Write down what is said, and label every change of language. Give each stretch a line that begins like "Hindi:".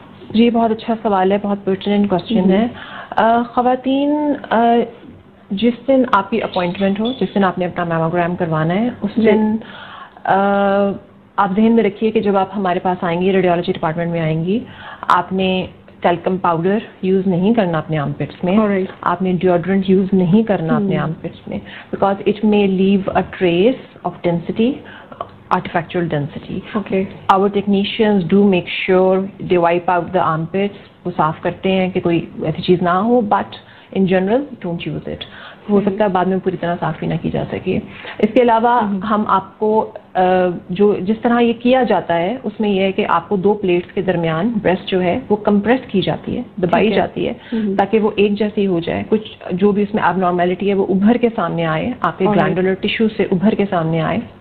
Urdu: جی بہت اچھا سوال ہے, بہت پرٹیننٹ کوشچن ہے. خواتین جس دن آپ کی اپوائنٹمنٹ ہو, جس دن آپ نے اپنا میموگرام کروانا ہے, اس دن آپ ذہن میں رکھیے کہ جب آپ ہمارے پاس آئیں گی, ریڈیولوجی ڈپارٹمنٹ میں آئیں گی, آپ نے ٹیلکم پاؤڈر یوز نہیں کرنا اپنے آرم پٹس میں, آپ نے ڈیوڈرنٹ یوز نہیں کرنا اپنے آرم پٹس میں,
English: Because it may leave a trace of density, artifactual density. Okay. Our technicians do make sure they wipe out the armpits,
Urdu: وہ صاف کرتے ہیں کہ کوئی ایسی چیز نہ ہو,
English: but in general don't use it.
Urdu: ہو سکتا ہے بعد میں پوری طرح صاف ہی نہ کی جا سکے. اس کے علاوہ ہم آپ کو جو جس طرح یہ کیا جاتا ہے اس میں یہ ہے کہ آپ کو 2 پلیٹس کے درمیان بریسٹ جو ہے وہ کمپریس کی جاتی ہے, دبائی جاتی ہے تاکہ وہ ایک جیسی ہو جائے. کچھ جو بھی اس میں اب نارمیلٹی ہے وہ ابھر کے سامنے آئے, آپ کے گلینڈولر ٹیشو سے ابھر کے سامنے آئے.